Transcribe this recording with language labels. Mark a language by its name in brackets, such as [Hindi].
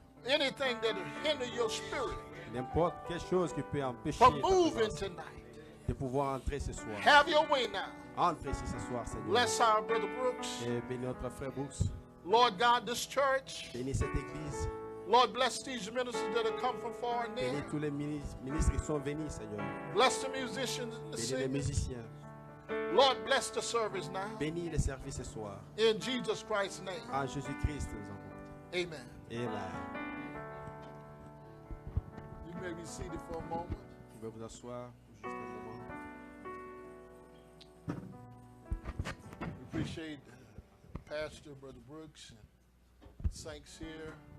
[English] Anything that hinder your spirit [French] N'importe quelle chose qui peut empêcher [English] from [French] ta [English] moving [French] présence [English] tonight. [French] de pouvoir entrer ce soir. [English] Have your way now. [French] Entre ici ce soir, Seigneur. [English] Bless our brother Brooks. [French] Et bénis notre frère Brooks. [English] Lord God, this church. [French] Bénis cette église. [English] Lord, bless these ministers that have come from far and near. [French] Bénis tous les ministres qui sont venus, Seigneur. [English] Bless the musicians and the [French] Bénis les [English] singers. [French] musiciens. [English] Lord, bless the service now. [French] Bénis les services ce soir. [English] In Jesus Christ's name. [French] En Jésus-Christ, nous avons. [English] Amen. [French] Amen. [English] You may be seated for a moment. [French] Vous pouvez vous asseoir juste un moment. [English] We appreciate pastor, Brother Brooks, and saints here.